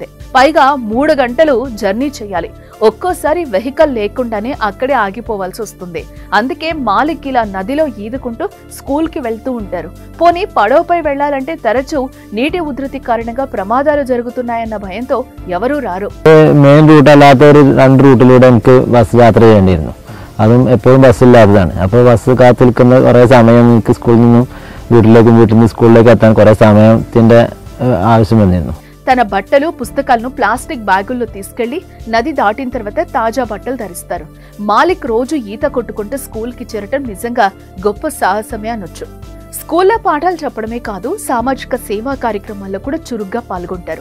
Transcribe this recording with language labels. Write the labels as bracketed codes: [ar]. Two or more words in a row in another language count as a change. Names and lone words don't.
[te] పైగా 3 గంటలు జర్నీ చేయాలి. ఒక్కోసారి వెహికల్ లేకుండానే అక్కడే ఆగిపోవాల్సి వస్తుంది. అందుకే మాలిక్ ఇలా నదిలో ఈదుకుంటూ స్కూల్ కి వెళ్తూ ఉంటారు. పోనీ పడవపై వెళ్లాలంటే తరచూ నీటి ఉధృతి కారణంగా ప్రమాదాలు జరుగుతున్నాయన్న భయంతో ఎవరూ రారు. [ml] മെയിൻ റൂട്ട് അല്ലാത്ത ഒരു 2 റൂട്ടിലൂടെ എനിക്ക് ബസ് യാത്ര ചെയ്യേണ്ടിയിരുന്നു. അതും എപ്പോഴും ബസ്സില്ലാത്തതാണ്. അപ്പോൾ ബസ് കാത്തു നിൽക്കുന്ന കുറേ സമയം എനിക്ക് സ്കൂളിൽ നിന്നും വീട്ടിൽ നിന്ന് സ്കൂളിലേക്ക് എത്താൻ കുറേ സമയത്തിന്റെ ఆవశ్యం వന്നിരുന്നു. [te] తన బట్టలు, పుస్తకాలను ప్లాస్టిక్ బ్యాగుల్లో తీసుకెళ్లి నది దాటిన తర్వాత తాజా బట్టలు ధరిస్తారు. మాలిక్ రోజు ఈత కొట్టుకుంటూ స్కూల్ కి చేరటం నిజంగా గొప్ప సాహసమే అనొచ్చు. స్కూల్లో పాఠాలు చెప్పడమే కాదు, సామాజిక సేవా కార్యక్రమాల్లో కూడా చురుగ్గా పాల్గొంటారు.